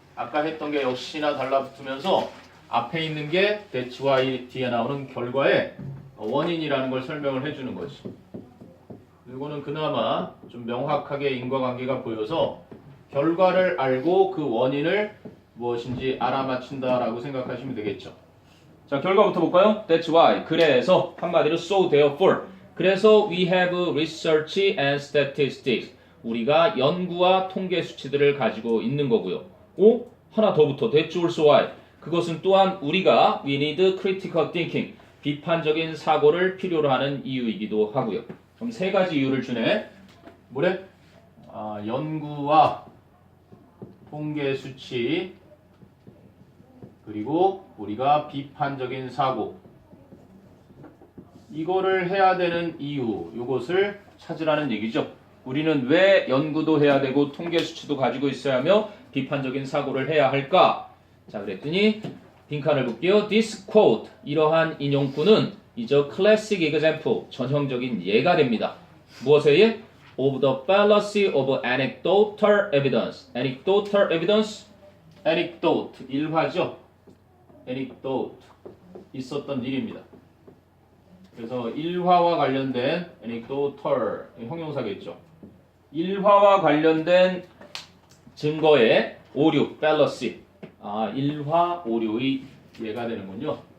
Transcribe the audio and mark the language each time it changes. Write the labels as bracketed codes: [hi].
[ko] 아까 했던 게 역시나 달라붙으면서 앞에 있는 게 [en] that's why [ko] 뒤에 나오는 결과의 원인이라는 걸 설명을 해주는 거지. 이거는 그나마 좀 명확하게 인과관계가 보여서 결과를 알고 그 원인을 무엇인지 알아맞춘다라고 생각하시면 되겠죠. 자, 결과부터 볼까요? [en] That's why. [ko] 그래서 한마디로 [en] so therefore. [ko] 그래서 [en] we have research and statistics. [ko] 우리가 연구와 통계 수치들을 가지고 있는 거고요. 오? 하나 더 붙어. [en] That's also why. [ko] 그것은 또한 우리가 [en] we need critical thinking. [ko] 비판적인 사고를 필요로 하는 이유이기도 하고요. 그럼 세 가지 이유를 주네. 뭐래? 연구와 통계 수치 그리고 우리가 비판적인 사고 이거를 해야 되는 이유 이것을 찾으라는 얘기죠. 우리는 왜 연구도 해야 되고 통계 수치도 가지고 있어야 하며 비판적인 사고를 해야 할까? 자, 그랬더니 빈칸을 볼게요. [en] This quote [ko] 이러한 인용구는 [en] is a classic example [ko] 전형적인 예가 됩니다. 무엇의 예? [en] Of the fallacy of anecdotal evidence. anecdotal evidence anecdote [ko] 일화죠. anecdote 있었던 일입니다. 그래서 일화와 관련된 anecdotal 형용사겠죠. 일화와 관련된 증거의 오류 fallacy 일화 오류의 예가 되는군요.